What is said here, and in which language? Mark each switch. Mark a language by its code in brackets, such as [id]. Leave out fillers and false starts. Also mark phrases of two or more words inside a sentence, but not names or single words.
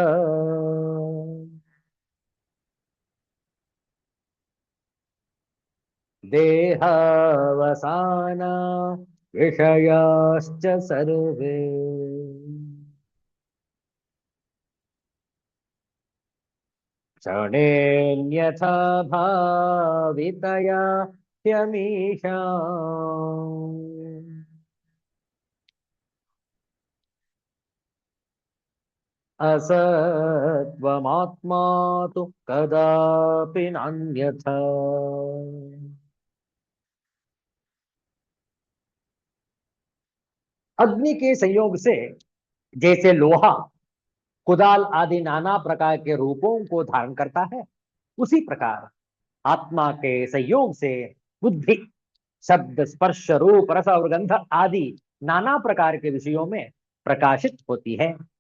[sa] ದೇಹಾವಸಾನ ವಿಷಯಾಶ್ಚ ಸರ್ವೇ ಕ್ಷಣೇನ್ಯಥಾ ಭಾವಿತಯಾ ಹ್ಯಮೀಷಾಂ असत्वमात्मा तु कदापि नान्यथा [hi] अग्नि के संयोग से जैसे लोहा कुदाल आदि नाना प्रकार के रूपों को धारण करता है, उसी प्रकार आत्मा के संयोग से बुद्धि शब्द स्पर्श रूप रस और गंध आदि नाना प्रकार के विषयों में प्रकाशित होती है।